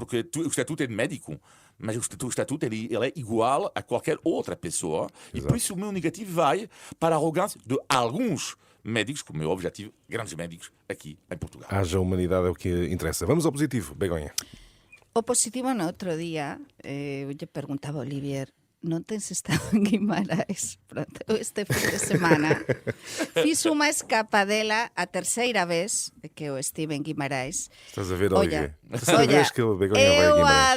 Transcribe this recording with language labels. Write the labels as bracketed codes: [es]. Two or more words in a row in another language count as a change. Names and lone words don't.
[pt] Porque o estatuto é de médico. Mas o estatuto ele é igual a qualquer outra pessoa. E por isso o meu negativo vai para a arrogância de alguns médicos, como eu já tive grandes médicos aqui em Portugal. Haja humanidade é o que interessa. Vamos ao positivo, Begonha. [gl] O positivo no outro día, eu lle perguntaba a Olivier, non tens estado en Guimarães? Pronto, este fin de semana fiz unha escapadela a terceira vez que eu estive en Guimarães. [pt] Estás a ver, [gl] Olla, [pt] Olivier? Terceira vez que o Begonha vai a [gl] eu [pt] Guimarães.